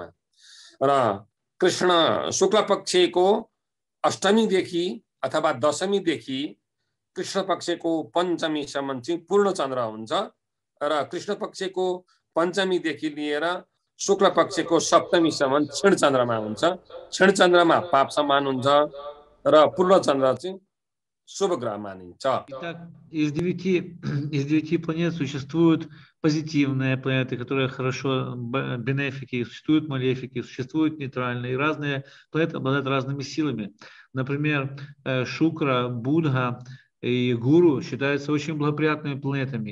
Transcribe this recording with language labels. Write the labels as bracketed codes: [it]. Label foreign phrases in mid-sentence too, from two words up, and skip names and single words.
[ne] र कृष्ण शुक्ल पक्षको अष्टमीदेखि अथवा दशमीदेखि कृष्ण पक्षको पञ्चमीसम्म चाहिँ पूर्ण चन्द्र हुन्छ र कृष्ण पक्षको पञ्चमीदेखि लिएर शुक्ल पक्षको सप्तमीसम्म क्षीण चन्द्रमा हुन्छ। क्षीण चन्द्रमा पाप समान हुन्छ र पूर्ण चन्द्र चाहिँ शुभ ग्रह मानिन्छ। [ru] Итак, из 9 планет существуют позитивные планеты, которые хорошо, бенефики, существуют малефики, существуют нейтральные. И разные планеты обладают разными силами. Например, Шукра, Будха и Гуру считаются очень благоприятными планетами.